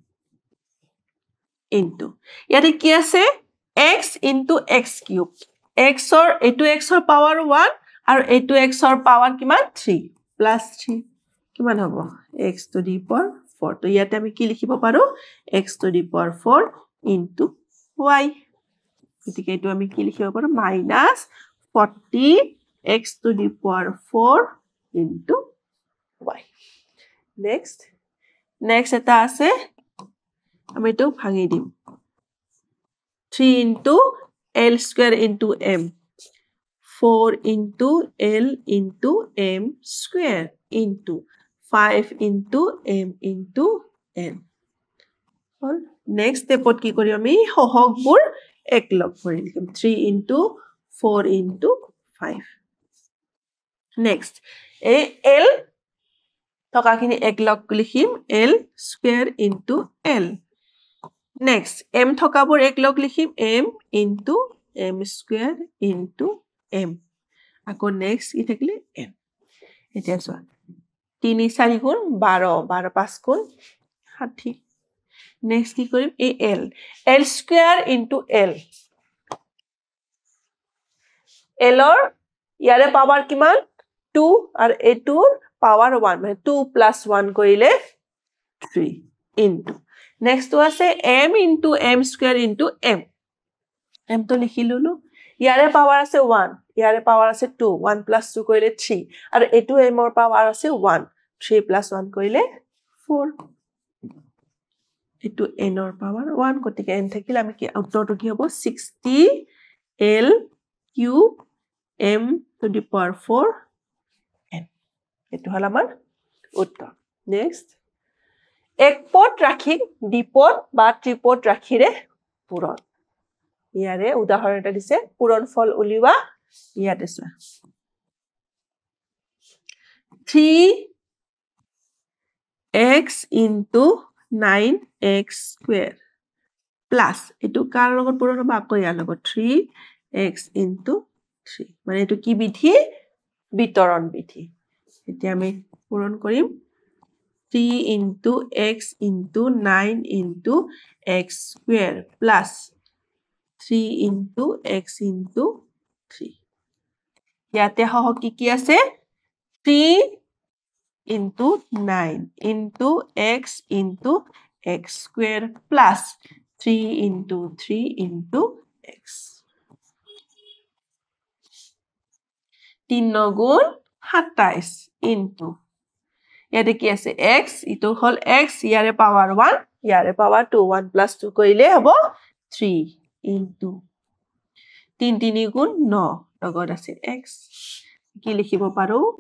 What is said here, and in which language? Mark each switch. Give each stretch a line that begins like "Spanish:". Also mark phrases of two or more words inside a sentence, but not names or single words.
Assamese: into ইয়াতে কি আছে
English: x into x cube x or
Assamese: এটো
English: x or power 1
Assamese: আৰু এটো
English: x or power
Assamese: কিমান
English: 3 plus 3
Assamese: কিমান হ'ব
English: x to the power 4
Assamese: তো ইয়াতে আমি কি লিখিব পাৰো
English: x to the power 4 into y
Assamese: গতিকে এটো আমি কি লিখিব পাৰো
English: minus 40 x to the power 4 into y
Assamese: next এটা আছে আমি তো ভাঙি দিম
English: 3 into l square into m 4 into l into m square into 5 into m into n
Assamese: হল next stepত কি কৰিম আমি সহগবোৰ এক লগ কৰি লিখিম
English: 3 into 4 into
Assamese: 5 next l টকাখিনি এক লগ লিখিম
English: l square into l
Assamese: next m থকাবোৰ এক লগ লিখিম
English: m into m square into m
Assamese: আকৌ next কি থাকিলে n এতিয়া চোৱা 3 4 গুণ 12 12 5 গুণ 60 next কি কৰিম এই
English: l square into l
Assamese: l ৰ ইয়াৰে পাৱাৰ কিমান 2 আৰু এটোৰ পাৱাৰ 1 মানে
English: 2 plus 1
Assamese: কৰিলে
English: 3 into next to
Assamese: আছে
English: m into m square into m
Assamese: m তো লিখি ললো ইয়াৰে পাৱাৰ আছে 1 ইয়াৰে পাৱাৰ আছে 2
English: 1 plus 2
Assamese: কৰিলে 3 আৰু এটো m ৰ পাৱাৰ আছে 1
English: 3 plus 1
Assamese: কৰিলে 4 এটো n ৰ পাৱাৰ 1 গতিকে n থাকিলে আমি কি উত্তৰটো কি হ'ব
English: 60 l cube m to the power 4 n
Assamese: এটো হল আমাৰ উত্তৰ নেক্সট এক পদ ৰাখি দ্বিপদ বা ত্ৰিপদ ৰাখিৰে পূৰণ ইয়াৰে উদাহৰণ এটা দিছে পূৰণফল উলিওৱা ইয়াতে চোৱা
English: 3x into 9x square plus
Assamese: এটো কাৰ লগত পূৰণ হ'ব আকৌ ইয়াৰ লগত 3x into 3 মানে এটো কি বিধি বিতৰণ বিধি এতিয়া আমি পূৰণ কৰিম
English: 3 into x into 9 into x square plus 3 into x into 3
Assamese: ইয়াতে হওক কি আছে
English: 3 into 9 into x into x square plus 3 into 3 into x
Assamese: 3 গুণ
English: 27 into
Assamese: ইয়াতে কি আছে x ইটো হল x ইয়াৰে পাৱাৰ 1 ইয়াৰে পাৱাৰ 2
English: 1 plus 2
Assamese: কৰিলে হ'ব
English: 3 into 3
Assamese: 3 গুণ 9 লগত আছে x কি লিখিব পাৰো